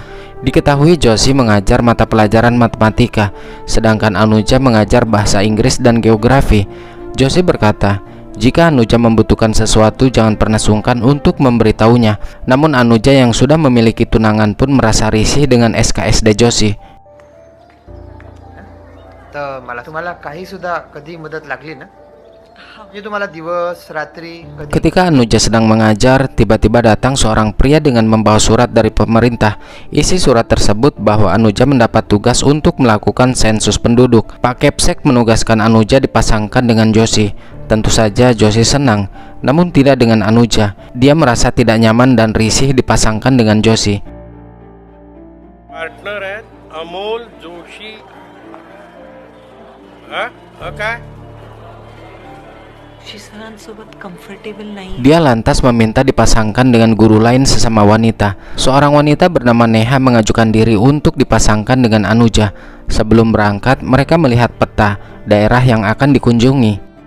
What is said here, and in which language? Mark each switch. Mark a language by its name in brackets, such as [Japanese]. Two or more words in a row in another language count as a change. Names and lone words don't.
[Indonesian] Diketahui Joshi mengajar mata pelajaran matematika, sedangkan Anuja mengajar bahasa Inggris dan geografi. Joshi berkata, jika Anuja membutuhkan sesuatu jangan pernah sungkan untuk memberitahunya. Namun Anuja yang sudah memiliki tunangan pun merasa risih dengan SKSD Joshi. [Marathi] तुम्हाला काही सुद्धा कधी मदत लागली ना, म्हणजे तुम्हाला दिवस रात्री कधी. [Indonesian] Ketika Anuja sedang mengajar, tiba-tiba datang seorang pria dengan membawa surat dari pemerintah. Isi surat tersebut bahwa Anuja mendapat tugas untuk melakukan sensus penduduk. Pak Kepsek menugaskan Anuja dipasangkan dengan Joshi. Tentu saja Joshi senang, namun tidak dengan Anuja. Dia merasa tidak nyaman dan risih dipasangkan dengan Joshi. [Marathi] पार्टनर आहेत अमोल जोशी. [Indonesian] Dia lantas meminta dipasangkan dengan guru lain sesama wanita. Seorang wanita bernama Neha mengajukan diri untuk dipasangkan dengan Anuja. Sebelum berangkat, mereka melihat peta daerah yang akan dikunjungi.